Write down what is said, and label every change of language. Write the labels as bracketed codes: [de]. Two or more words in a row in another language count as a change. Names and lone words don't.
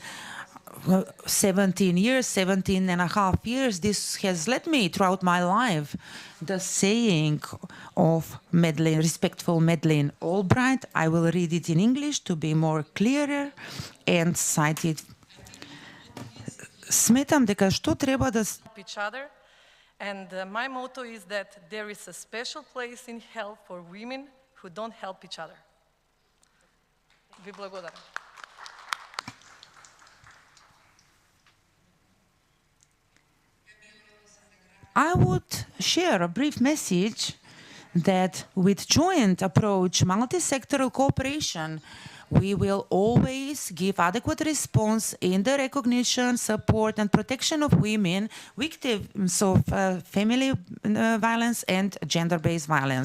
[en] 17 years, 17 and a half years, this has led me throughout my life. The saying of respectful Madeleine Albright, I will read it in English to be more clearer and cite it. [mk] Сметам дека што треба да [en] each other, and my motto is that there is a special place in hell for women who don't help each other. [mk] Ви благодарам. [en] I would share a brief message that with joint approach, multi-sectoral cooperation, we will always give adequate response in the recognition, support, and protection of women, victims of family violence and gender-based violence.